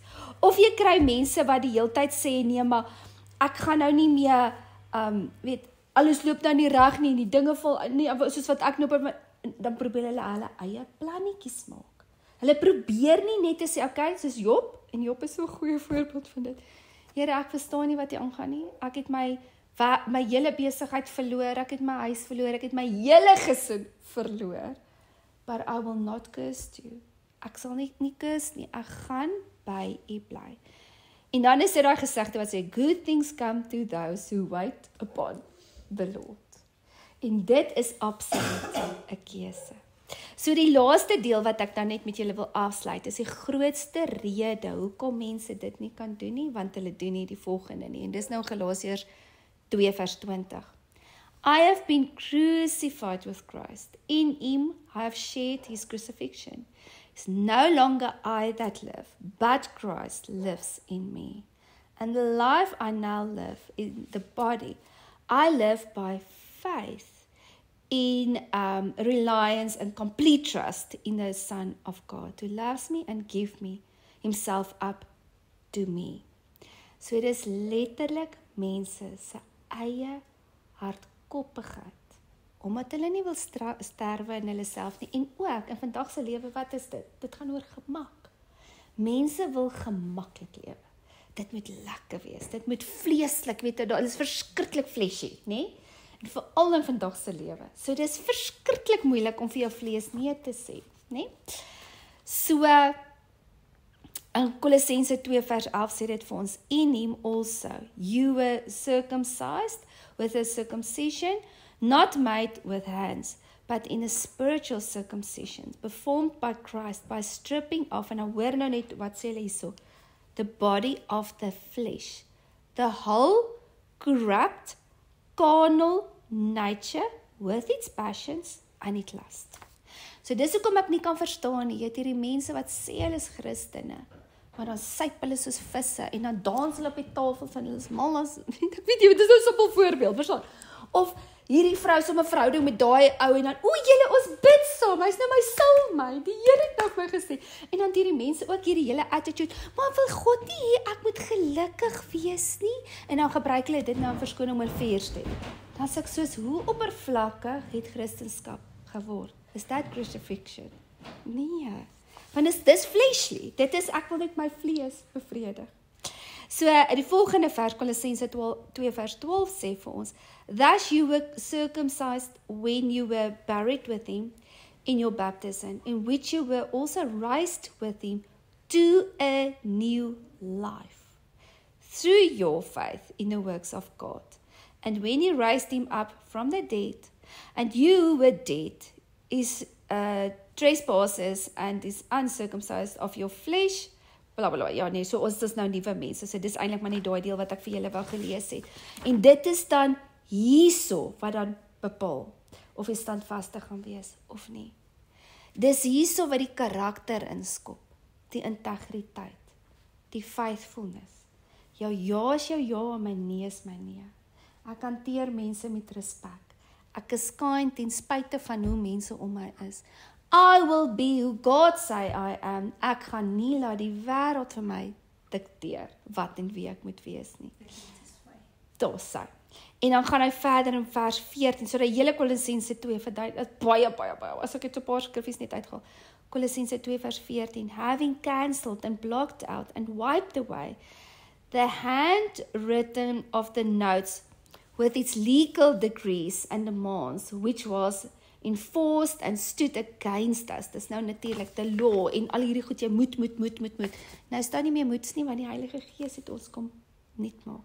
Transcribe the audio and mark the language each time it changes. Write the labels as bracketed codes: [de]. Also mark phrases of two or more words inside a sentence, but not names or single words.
[af] Of jy kry mense wat die hele tyd sê, nee, maar ek gaan nou nie meer, alles loop nou nie reg nie, die dinge val nie, soos wat ek nou, dan probeer hulle eie plannetjies maak. Hulle probeer nie net te sê, okay, soos Job, en Job is so 'n goeie voorbeeld van dit. Here, ek verstaan nie wat hier aangaan nie. Ek het my hele besigheid verloor, ek het my huis verloor, ek het my hele gesin verloor. [en] But I will not curse you. [af] Ek sal nie curse nie, ek gaan by u bly. En dan is dit daai gesegde wat sê, [en] good things come to those who wait upon the Lord. [af] En dit is absoluut 'n keuse. So die laaste deel wat ek dan net met julle wil afsluit, is die grootste rede hoekom mense dit nie kan doen nie, want hulle doen nie die volgende nie. En dis nou Galasiërs 2 vers 20. [en] I have been crucified with Christ. In him I have shared his crucifixion. It's no longer I that live, but Christ lives in me. And the life I now live in the body, I live by faith in reliance and complete trust in the Son of God, who loves me and give me himself up to me. [af] So dit is letterlik mense se eie hardkoppigheid, omdat hulle nie wil sterwe in hulle self nie, en ook in vandag se lewe, wat is dit? Dit gaan oor gemak. Mense wil gemaklik lewe. Dit moet lekker wees, dit moet vleeslik, weet jy, dit is verskriklik fleshy, nee? En veral in vandag se lewe. So dit is verskriklik moeilik om vir jou vlees nee te sê, nee? So in Kolossense 2 vers 11 sê dit vir ons, [en] in him also you were circumcised with a circumcision not made with hands, but in a spiritual circumcision, performed by Christ by stripping off, [af] en nou hoor nou net wat sê hulle hierso, [en] the body of the flesh, the whole corrupt carnal nature with its passions and its lust. [af] So dis hoekom ek nie kan verstaan nie, jy het hierdie mense wat sê hulle is Christene, maar dan syp hulle soos visse, en dan dans hulle op die tafel van hulle is mal as, ek weet jy, dit is nou 'n simpel voorbeeld, verstaan? Of hierdie vrou so 'n verhouding met daai ou, en dan, julle, ons bid saam, hy's nou my soulmate, die Here het nou vir my gesê, en dan hierdie mense ook hierdie hele attitude, maar wil God nie hê ek moet gelukkig wees nie, en dan gebruik hulle dit nou in verskoning oor vuurstem. Dan sê ek soos, hoe oppervlakkig het Christendom geword? [en] Is that crucifixion? [af] Nee, want dis fleshly, dit is, ek wil net my vlees bevredig. So, die volgende vers, Kolossense 2 vers 12 sê vir ons, [en] thus you were circumcised when you were buried with him in your baptism, in which you were also raised with him to a new life, through your faith in the works of God. And when he raised him up from the dead, and you were dead, is trespasses and is uncircumcised of your flesh, bla bla, [af] ja nee, so ons is nou nuwe mense, so dis eintlik maar nie daai deel wat ek vir julle wou gelees het. En dit is dan hierso wat dan bepaal of jy standvastig gaan wees of nie. Dis hierso wat die karakter inskop, die integriteit, die faithfulness. Jou ja is jou ja en my nee is my nee. Ek hanteer mense met respek. Ek is kind ten spyte van hoe mense om my is. [en] I will be who God say I am. [af] Ek gaan nie laat die wêreld vir my dikteer wat en wie ek moet wees nie. Daar sê. En dan gaan hy verder in vers 14, so die hele Kolossense 2 verduidelik, baie, as ek het so 'n paar skriffies net uitgehaal. Kolossense 2 vers 14, [en] having cancelled and blocked out and wiped away the handwritten of the notes with its legal decrees and demands, which was enforced and stood against us. [af] Dis nou natuurlik [en] the law [af] en al hierdie goed, jy moet. Nou staan nie meer moets nie, want die Heilige Gees het ons kom nuut maak.